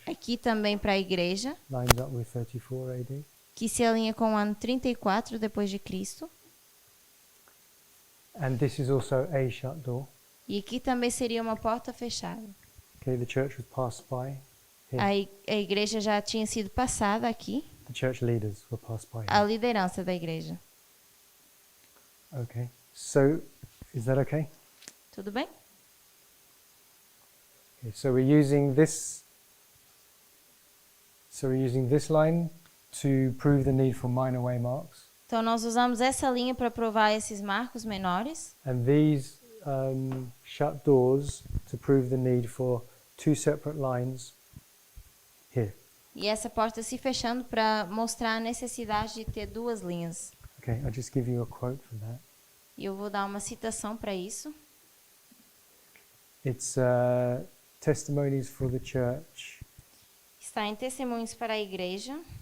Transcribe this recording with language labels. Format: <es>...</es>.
<pt>Aqui também para a igreja,</pt> <en>Lines up with 34 AD.</en> <pt>que se alinha com o ano 34 depois de Cristo.</pt> <en>And this is also a shut door.</en> <pt>E aqui também seria uma porta fechada.</pt> <en>Okay, the church was passed by.</en> <pt>A igreja já tinha sido passada aqui,</pt> <en>The church leaders were passed by.</en> <pt>a liderança da igreja.</pt> <en>Okay. So, is that okay?</en> <pt>Tudo bem?</pt> <en>Okay, so we're using this. So we're using this line to prove the need for minor waymarks,</en> <pt>Então nós usamos essa linha para provar esses marcos menores</pt> <en>and these shut doors to prove the need for two separate lines here.</en> <pt>e essa porta se fechando para mostrar a necessidade de ter duas linhas.</pt> <en>Okay, I'll just give you a quote for that.</en> <pt>E eu vou dar uma citação para isso.</pt> <en>It's Testimonies for the Church,</en> <pt>Está em Testemunhos para a Igreja,</pt>